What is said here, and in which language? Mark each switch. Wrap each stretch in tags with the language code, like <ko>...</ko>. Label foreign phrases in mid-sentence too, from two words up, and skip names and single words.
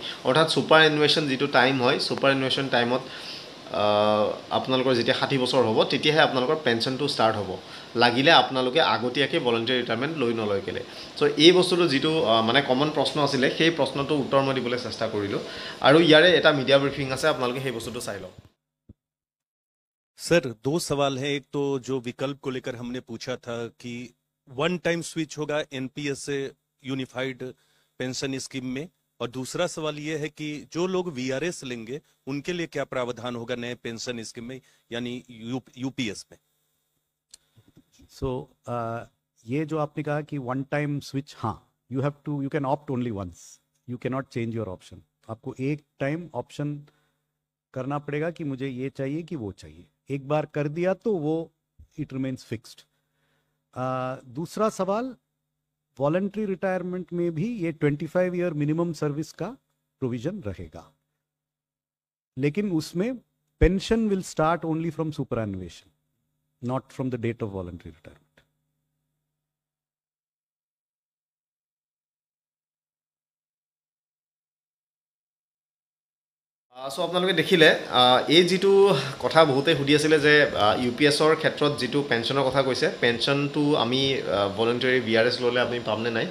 <as>অৰ্থাৎ</as> <en>super annuation</en> <as>যিটো টাইম হয়,</as> <en>super annuation</en> <as>টাইমত আপোনালোকৰ যেতিয়া 60 বছৰ হ'ব, তেতিয়াহে আপোনালোকৰ পেঞ্চনটো ষ্টাৰ্ট হ'ব, লাগিলে আপোনালোকে আগতীয়াকৈ</as> <en>voluntary retirement</en> <as>লৈ নলয় কেলে। চ' এই বস্তুটো যিটো মানে কমন প্ৰশ্ন আছিলে, সেই প্ৰশ্নটো উত্তৰ মই দিবলৈ চেষ্টা কৰিলোঁ আৰু ইয়াৰে এটা</as> <en>media briefing</en> <as>আছে, আপোনালোকে সেই বস্তুটো চাই লওক।</as> <hi>सर, दो सवाल है। एक तो जो विकल्प को लेकर हमने पूछा था कि</hi> <en>one time switch</en> <hi>होगा NPS से</hi> <en>unified pension scheme</en> <hi>में, और दूसरा सवाल ये है कि जो लोग VRS लेंगे उनके लिए क्या प्रावधान होगा नए</hi> <en>pension scheme</en> <hi>में, यानी UPS में। ये जो आपने कहा कि</hi> <en>one time switch,</en> <hi>हाँ,</hi> <en>You can opt only once, you can not change your option.</en> <hi>आपको एक</hi> <en>time option</en> <hi>करना पड़ेगा कि मुझे ये चाहिए कि वो चाहिए। एक बार कर दिया तो वो</hi> <en>it remains fixed.</en> <hi>दूसरा सवाल,</hi> <en>voluntary retirement</en> <hi>में भी ये 25</hi> <en>year minimum service</en> <hi>का प्रोविजन रहेगा, लेकिन उसमें</hi> <en>pension will start only from superannuation, not from the date of voluntary retirement.</en> <as>চ' আপোনালোকে দেখিলে এই যিটো কথা বহুতে সুধি আছিলে যে UPSৰ ক্ষেত্ৰত যিটো পেঞ্চনৰ কথা কৈছে, পেঞ্চনটো আমি</as> <en>voluntary VRS</en> <as>ল'লে আপুনি পামনে নাই।</as>